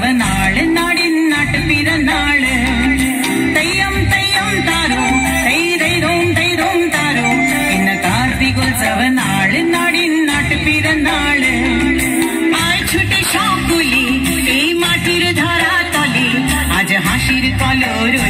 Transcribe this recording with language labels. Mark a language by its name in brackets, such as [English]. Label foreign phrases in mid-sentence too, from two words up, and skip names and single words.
[Malayalam] നാള് നാടിൻ നാട്ട് പിറന്നാള് തെയ്യം തെയ്യം താരു തൈ ദൈ ദോം താരു ഇന്ന് കാർത്തികോത്സവ നാള് നാടിൻ നാട്ട് പിറന്നാള് ആയ് [Bangla] ছুটে শকুলি এই মাটির ধরা তলে আজ হাসির কলর